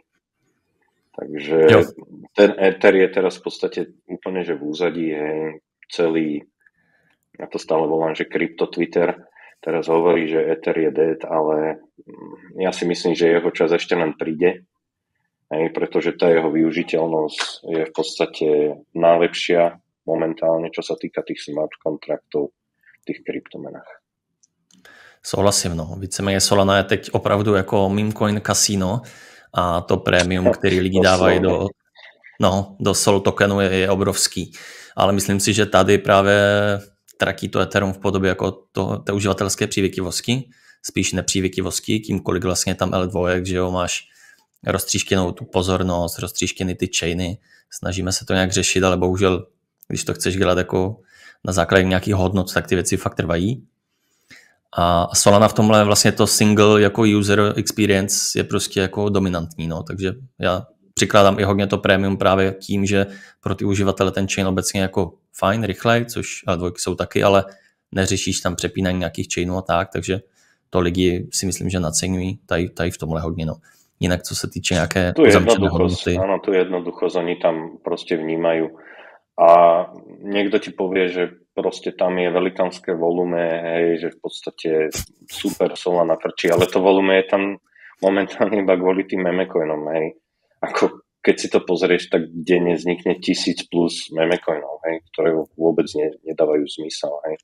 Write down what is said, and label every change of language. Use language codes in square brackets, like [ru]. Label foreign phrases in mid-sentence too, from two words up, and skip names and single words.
[sk] Takže ten Ether je teraz v podstate úplne, že v úzadí, hej, celý, ja to stále volám, že krypto Twitter teraz hovorí, že Ether je dead, ale ja si myslím, že jeho čas ešte len príde, hej, pretože tá jeho využiteľnosť je v podstate najlepšia momentálne, čo sa týka tých smart kontraktov v tých kryptomenách. [cs] Souhlasím, no. Víceméně Solana je teď opravdu jako [en] meme coin [cs] kasino a to prémium, který lidi dávají do Sol tokenu je obrovský. Ale myslím si, že tady právě tratí to Ethereum v podobě jako té uživatelské přívětivosti, spíš nepřívětivosti, kýmkoliv vlastně tam L2, že jo, máš roztříštěnou tu pozornost, roztříštěný ty chainy, snažíme se to nějak řešit, ale bohužel, když to chceš dělat jako na základě nějakých hodnot, tak ty věci fakt trvají. A Solana v tomhle vlastně to single jako [en] user experience [cs] je prostě jako dominantní, no, takže já přikládám i hodně to prémium právě tím, že pro ty uživatele ten chain obecně jako fajn, rychlej, což L2 jsou taky, ale neřešíš tam přepínání nějakých chainů a tak, takže to lidi si myslím, že naceňují tady v tomhle hodně, no. Jinak co se týče nějaké zamčené hodnoty. [sk] Áno, tu jednoduchosť oni tam proste vnímajú. A niekto ti povie, že proste tam je velikánske volume, hej, že v podstate super Solana frčí, ale to volume je tam momentálne iba kvôli tým memecoinom, hej. Ako keď si to pozrieš, tak denne vznikne 1000 plus memecoinov, hej, ktoré vôbec nedávajú zmysel, hej.